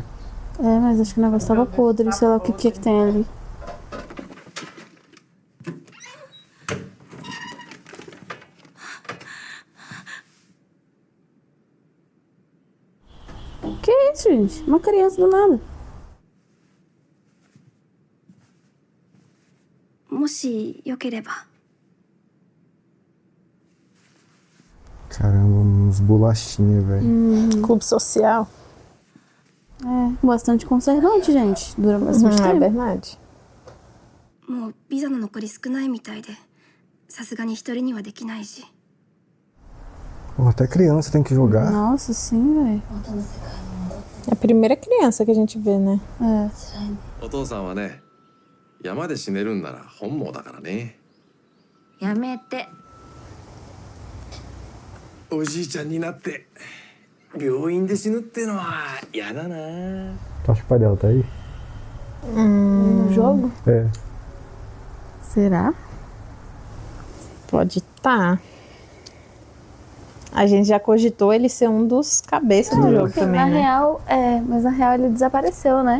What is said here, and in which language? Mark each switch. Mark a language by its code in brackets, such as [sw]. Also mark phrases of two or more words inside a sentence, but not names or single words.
[pt] É, mas acho que o negócio tava podre, sei lá o que tem ali. Que isso, gente? Uma criança do nada. [ja] もしよければ。 [pt] Caramba, uns bolachinhas, velho. Clube social. É, bastante conservante, gente. Dura bastante É tempo. verdade. [ja] もうビザの残り少ないみたいで、さすがに一人にはできないし。 [pt] Pô, até criança tem que jogar. Nossa, sim, velho. É a primeira criança que a gente vê, né? É. [ja] お父さんはね、山で死ねるんなら本望だからね。やめて。おじいちゃんになって病院で死ぬってのは嫌だな。 [pt] Tu acha que o pai dela tá aí? No jogo? É. Será? Pode estar. A gente já cogitou ele ser um dos cabeças do jogo Porque também, na né? real, mas na real ele desapareceu, né?